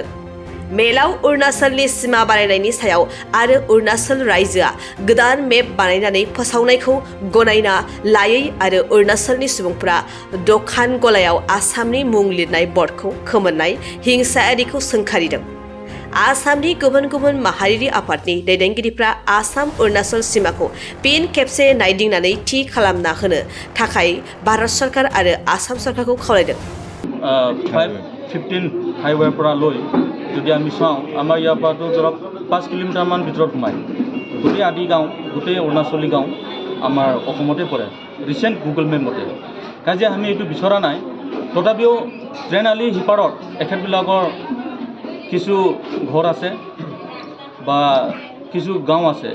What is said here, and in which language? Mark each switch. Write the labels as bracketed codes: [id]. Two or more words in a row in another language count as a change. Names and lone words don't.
[brx] मेलाव अरुणाचलनि सिमा बानायनायनि सायाव आरो अरुणाचल रायजोआ गोदान मेप बानायनानै फोसावनायखौ गनायना लायै आरो अरुणाचलनि सुबुंफोरा दखान गलायाव आसामनि मुं लिरनाय बर्डखौ खोमोरनाय हिंसायारिखौ सोंखारिदों। आसामनि गुबुन गुबुन माहारियारि आफादनि दैदेनगिरिफ्रा आसाम अरुणाचल सीमाखौ फिन खेबसे नायदिंनानै थि खालामना होनो थाखाय भारत सरकार आरो आसाम सरकारखौ खावलायदों। [as] 515 हाइवेपरा লৈ যদি আমি চাওঁ আমাৰ ইয়াৰ পৰাতো ধৰক 5 কিলোমিটাৰমান ভিতৰত সোমায়। গোটেই আদি গাঁও গোটেই অৰুণাচলী গাঁও আমাৰ অসমতে পৰে ৰিচেণ্ট গুগল মেপ মতে। কাজে আমি এইটো বিচৰা নাই। তথাপিও ট্ৰেইন আলি সিপাৰত এখেতবিলাকৰ কিছু ঘৰ আছে বা কিছু গাঁও আছে।